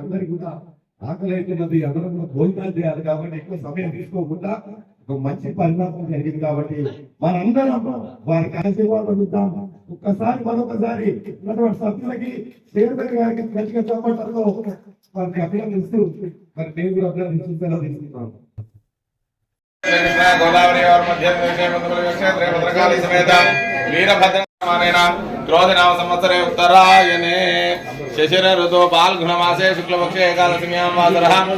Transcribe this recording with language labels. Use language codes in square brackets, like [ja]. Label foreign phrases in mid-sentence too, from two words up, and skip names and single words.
[te] అందరికీ కూడా ఆకలి అవుతున్నది, అందరం కూడా భోజనాలు చేయాలి కాబట్టి ఎక్కువ సమయం తీసుకోకుండా ఒక మంచి పరిణామం జరిగింది కాబట్టి మనందరం వారికి ఆశీర్వాదం ఇద్దాం. ఒక్కసారి మరొకసారి ఉన్నటువంటి సభ్యులకి చైర్మన్ గారికి గట్టిగా చేపట్టడంలో వారిని అభినందిస్తూ మరి నేను కూడా అభినందించి సెలవు తీసుకుంటాను. [sa] గోదావరి क्षेत्रे भद्रकाली समेत वीरभद्रमानेन क्रोधनाम संवत्सरे उत्तरायणे शशिर ऋतु फाल्गुणमासे शुक्लपक्षे एकादश्यां वासरः